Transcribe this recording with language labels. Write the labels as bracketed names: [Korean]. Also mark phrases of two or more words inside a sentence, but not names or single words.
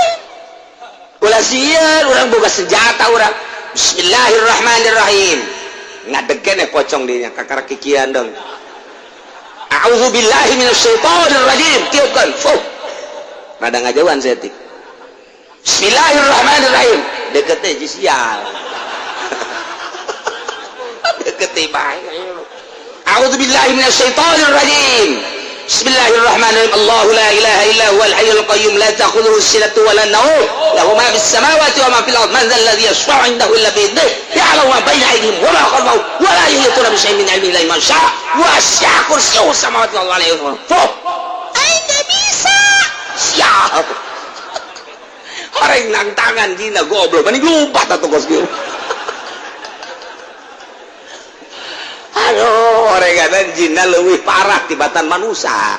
[Sundanese] sieun urang boga senjata urang bismillahirrahmanirrahim ngadeg keneh pocong dinya kakara kikian dong [Arabic] أعوذ بالله من الشيطان الرجيم [Sundanese] tiupkeun fuh rada ngajauhan setik bismillahirrahmanirrahim deket teh sial [Arabic] ketibai أعوذ بالله من الشيطان الرجيم بسم الله الرحمن الرحيم الله لا إله إلا هو الحي القيوم لا تأخذه سنة ولا نوم له ما في السماوات وما في الأرض من ذا الذي يشفع عنده إلا بإذنه يعلم ما بين أيديهم وما خلفهم ولا يحيطون بشيء من علمه إلا بما شاء وسع كرسيه السماوات والأرض [Sundanese] aing teh bisa siap horeng nang tangan dina goblok mending lumpat atuh kos kieu. Aduh, orang jinna leuwih parah tibatan manusia.